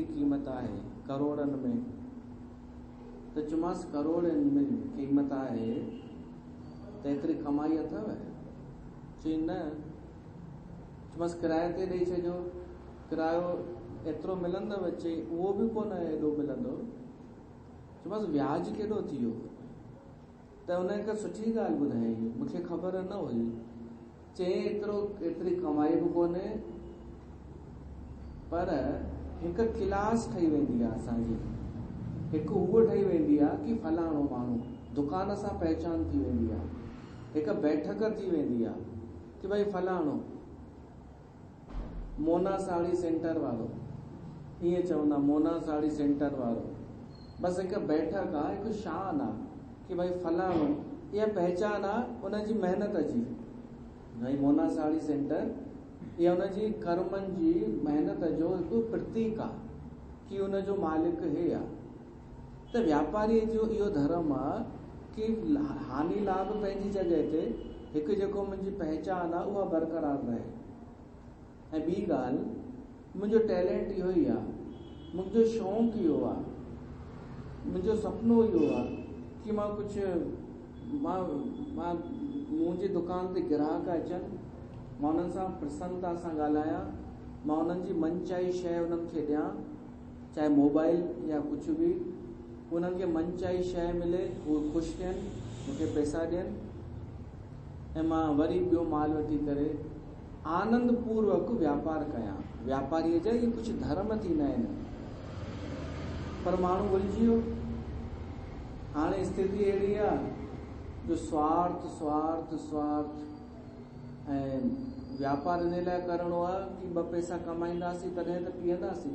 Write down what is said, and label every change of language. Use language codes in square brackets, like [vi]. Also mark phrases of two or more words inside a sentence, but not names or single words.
[sd] क़ीमत आहे करोड़नि में त चयोमांसि करोड़नि में क़ीमत आहे त एतिरी कमाई अथव चई न चयोमांसि किराए ते ॾेई छॾियो किरायो एतिरो मिलंदव चई उहो बि कोन एॾो मिलंदो चयोमांसि व्याज केॾो थी वियो त उन हिकु सुठी ॻाल्हि ॿुधाई मूंखे ख़बर न हुई चई एतिरी कमाई बि कोन्हे पर हिकु क्लास ठही वेंदी आहे असांजी हिकु हूअ ठही वेंदी आहे कि फलाणो माण्हू दुकान सां पहचान थी वेंदी आहे हिकु बैठक थी वेंदी आहे कि भाई फलाणो मोना साड़ी सेंटर वारो ईअं चवंदा मोना साड़ी सेंटर वारो बसि हिकु बैठक आहे हिकु शान आहे कि भाई फलाणो इहा पहचान आहे उनजी महिनत जी भाई मोना साड़ी सेंटर इहा उनजी कर्मनि जी महिनत जो हिकु प्रतीक आहे कि उनजो मालिक हे आहे त व्यापारी जो इहो धर्म आहे कि हानि लाभ पंहिंजी जॻह ते हिकु जेको मुंहिंजी पहचान आहे उहा बरक़रार रहे ऐं ॿी ॻाल्हि मुंहिंजो टैलेंट इहो ई आहे मुंहिंजो शौक़ु इहो आहे मुंहिंजो सुपिनो इहो आहे कि मां कुझु मां मुंहिंजी दुकान ते ग्राहक अचनि मां उन्हनि सां प्रसन्नता सां ॻाल्हायां मां उन्हनि जी मनचाही शइ उन्हनि खे ॾियां चाहे मोबाइल या कुझु बि उन्हनि खे मनचाही शइ मिले उहे ख़ुशि थियनि मूंखे पैसा ॾियनि ऐं मां वरी ॿियो माल वठी करे आनंद पूर्वक व्यापार कयां व्यापारीअ जा इहे कुझु धर्म थींदा आहिनि पर माण्हू भुलिजी वियो हाणे स्थिति अहिड़ी आहे जो स्वार्थ स्वार्थ स्वार्थ ऐं व्यापार इन लाइ करिणो आहे कि 2 पैसा कमाईंदासीं तॾहिं त पीअंदासीं।